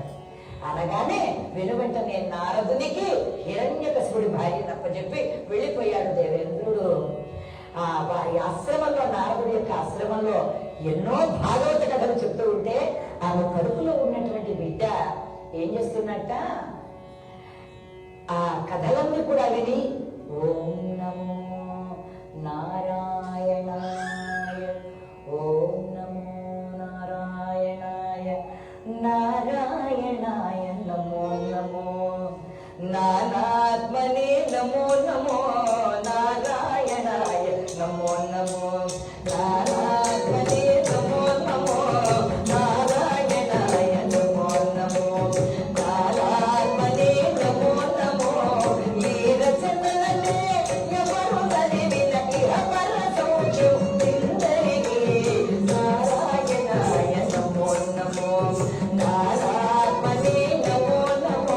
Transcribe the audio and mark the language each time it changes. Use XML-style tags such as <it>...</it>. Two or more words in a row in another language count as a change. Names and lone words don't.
<te>అనగానే వెనువెంటనే నారదునికి హిరణ్యకశిపుడి భార్యను అప్పచెప్పి వెళ్ళిపోయాడు దేవేంద్రుడు. వారి ఆశ్రమంలో, నారదుడి యొక్క ఆశ్రమంలో ఎన్నో భాగవత కథలు చెప్తూ ఉంటే ఆమె కడుపులో ఉన్నటువంటి బిడ్డ ఏం చేస్తున్నట్ట, ఆ కథలన్నీ కూడా విని</te> <sa>ఓం నమో నారాయణాయ, ఓం నమో నారాయణాయ, నారాయణాయ నమో నమో, నానాత్మనే నమో నమో, నారాయణాయ నమో నమో, నానాత్మనే నమో నమో, నారాయణాయ నమో నమో, నారాత్మనే నమో నమో.</sa> <te>ఈ రచనలనే ఎవరు చదివిన ఇహపర సౌఖ్యం ఇందరికీ,</te> <sa>నారాయణాయ నమో నమో, నారాత్మనే నమో నమో.</sa>